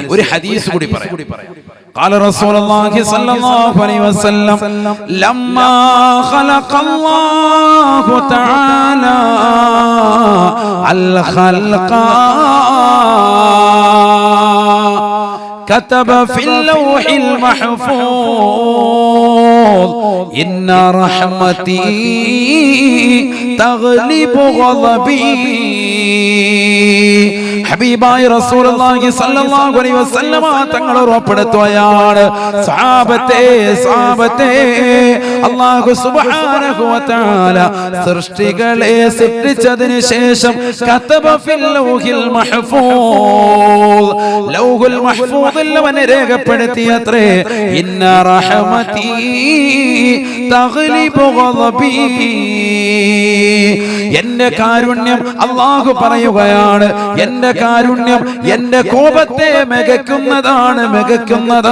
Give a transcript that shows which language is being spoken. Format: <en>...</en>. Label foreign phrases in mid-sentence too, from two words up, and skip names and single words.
<ml>ഒരു ഹദീസ് കൂടി പറയാം.</ml> <ar>قال رسول الله صلى الله عليه وسلم لما خلق الله تعالى الخلق كتب في اللوح المحفوظ إن رحمتي تغلب غضبي.</ar> <ml>ഹബീബായ</ml> <ar>رسول الله صلى الله عليه وسلم</ar> <ml>തങ്ങൾ ഉറപ്പെടുത്തുകയാണ്, സഹാബത്തെ അല്ലാഹു</ml> <ar>سبحانه وتعالى</ar> <ml>സൃഷ്ടികളെ സൃഷ്ടിച്ചതിന് ശേഷം</ml> <ar>كتب في اللوح المحفوظ, اللوح المحفوظ</ar> <ml>അവൻ രേഖപ്പെടുത്തിയത്രേ,</ml> <ar>إن رحمتي تغلب غضبي,</ar> <ml>എന്റെ കാരുണ്യം, അല്ലാഹു പറയുകയാണ്, എന്റെ കാരുണ്യം എന്റെ കോപത്തെ മികക്കുന്നതാ.</ml>